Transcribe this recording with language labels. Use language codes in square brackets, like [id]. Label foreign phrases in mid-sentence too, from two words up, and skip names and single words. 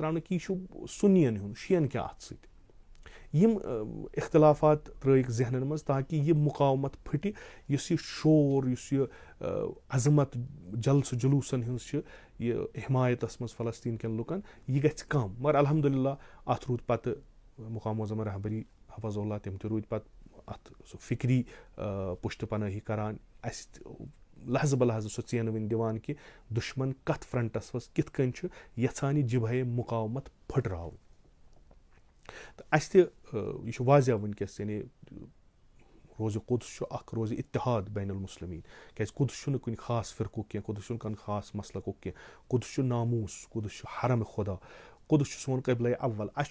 [ks] ترٛاونہٕ کہِ یہِ چھُ سُنِیَن ہُنٛد شِیَن کیٛاہ اَتھ سۭتۍ یِم اختلافات ترٛٲیِکھ ذہنَن منٛز تاکہِ یہِ مُقاومت پھٕٹہِ یُس یہِ شور یُس یہِ عظمت جلسہٕ جلوٗسَن ہٕنٛز چھِ یہِ حمایتَس منٛز فلسطیٖن کٮ۪ن لُکَن یہِ گژھِ کَم مگر الحمدُاللہ اَتھ روٗد پَتہٕ مُقام معظم رہبری [ar] حفظ اللہ [ks] تِم تہِ روٗدۍ پَتہٕ اَتھ سُہ فِکری پُشتہٕ پنٲہی کَران اَسہِ لحظہٕ بہ لحظہٕ سُہ ژینوٕنۍ دِوان کہِ دُشمن کَتھ فرنٹَس منٛز کِتھ کٔنۍ چھُ یَژھان یہِ جِبہے مُقاومت پھٕٹراوُن تہٕ اَسہِ تہِ یہِ چھُ واضح وٕنکٮ۪س یعنی روزِ قُدُس چھُ اکھ روزِ اِتِحاد [ar] بین المسلمیٖن [ks] کیٛازِ قُدُس چھُنہٕ کُنہِ خاص فِرقُک کینٛہہ قُدُس چھُنہٕ کانٛہہ خاص مسلکُک کینٛہہ قُدُس چھُ ناموٗس قُدُس چھُ حرمِ خۄدا قُدُس چھُ سون قبلے اول اَسہِ